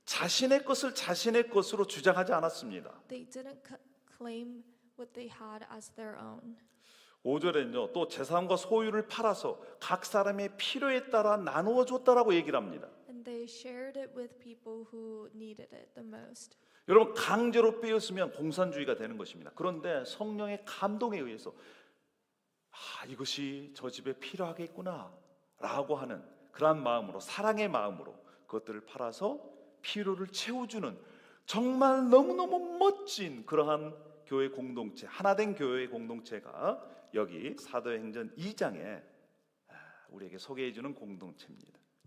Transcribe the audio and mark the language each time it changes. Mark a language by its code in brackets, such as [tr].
[ko] 자신의 것을 자신의 것으로 주장하지 않았습니다. [en] They didn't claim what they had as their own. [ko] 5절에는요, 또 재산과 소유를 팔아서 각 사람의 필요에 따라 나누어 줬다라고 얘기를 합니다. [en] And they shared it with people who needed it the most. [ko] 여러분 강제로 빼앗으면 공산주의가 되는 것입니다. 그런데 성령의 감동에 의해서 이것이 저 집에 필요하겠구나 라고 하는 그러한 마음으로, 사랑의 마음으로 그것들을 팔아서 필요를 채워주는 정말 너무너무 멋진 그러한 교회 공동체, 하나된 교회 공동체가 여기 사도행전 2장에 우리에게 소개해 주는 공동체입니다.